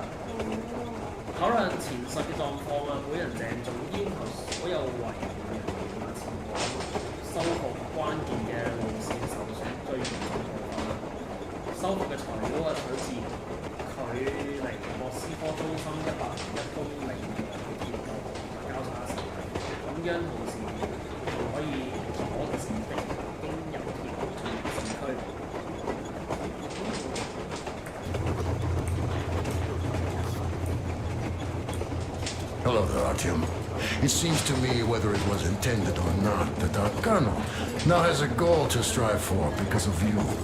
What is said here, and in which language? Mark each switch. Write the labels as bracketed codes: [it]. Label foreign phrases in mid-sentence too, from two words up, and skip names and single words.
[yue] 考量前述嘅狀況啊，本人鄭重要求所有維護人員啊前往修復關鍵嘅路線受損最嚴重部分啊，修復嘅材料啊取自距離莫斯科中心101公里嘅鐵路交叉線，咁樣同時仲可以阻止敵人經由鐵路進入市區。 [en] Hello there, Artyom. It seems to me, whether it was intended or not, that our colonel now has a goal to strive for because of you.